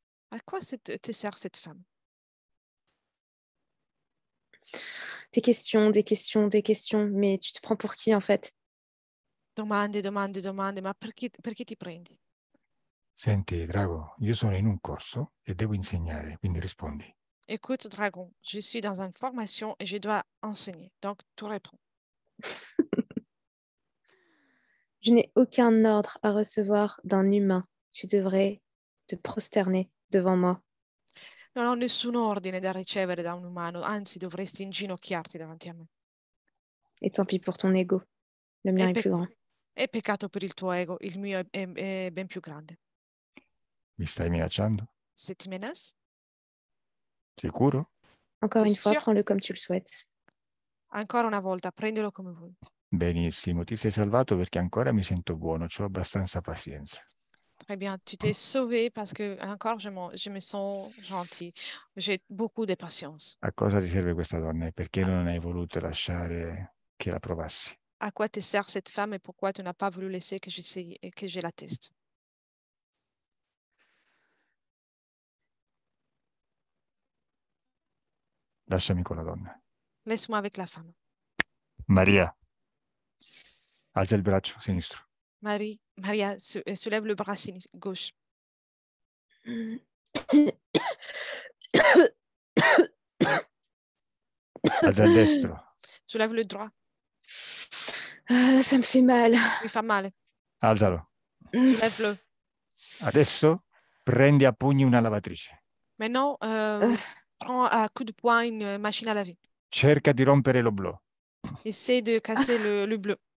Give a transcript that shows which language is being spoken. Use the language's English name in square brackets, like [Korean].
[French] À quoi te sert cette femme? Des questions, des questions, des questions. Mais tu te prends pour qui en fait? [Italian] Domande, domande, domande, ma perché ti prendi? Senti, Drago, io sono in un corso e devo insegnare, quindi rispondi. [French] Écoute, dragon, je suis dans une formation et je dois enseigner. Donc, tu réponds. Je n'ai aucun ordre à recevoir d'un humain. Tu devrais te prosterner devant moi. [Italian] Non ho nessun ordine da ricevere da un umano, anzi dovresti inginocchiarti davanti a me. [French] Et tant pis pour ton ego. Le mien [Italian] È, [French] est pe- plus grand. [Italian] è peccato per il tuo ego, il mio è ben più grande. Mi stai minacciando? [French] Se ti menace, [Italian] Sicuro? [French] Encore t'es une fois, sûr? prends-le comme tu le souhaites. [Italian] Ancora una volta, prendilo come vuoi. Benissimo, ti sei salvato perché ancora mi sento buono, ho abbastanza pazienza. [French] Très bien, tu t'es sauvé parce que encore je me sens gentille. J'ai beaucoup de patience. [Italian] A cosa ti serve questa donna e perché non hai voluto lasciare che la provassi? [French] À quoi te sert cette femme et pourquoi tu n'as pas voulu laisser que j'essaye et que je la teste? [Italian] Lasciami con la donna. [French] Laisse-moi avec la femme. [Italian] Maria, alza il braccio sinistro. [French] Maria, soulève le bras gauche. [Italian] Alza il destro. [French] Soulève le droit. Ah, ça me fait mal. [Italian] Mi fa male. Alzalo. [French] Soulève-le. [Italian] Adesso prendi a pugni una lavatrice. [French] Maintenant, prends à coup de poing une machine à laver. [Italian] Cerca di rompere l'oblò. [French] Essaie de casser le bleu.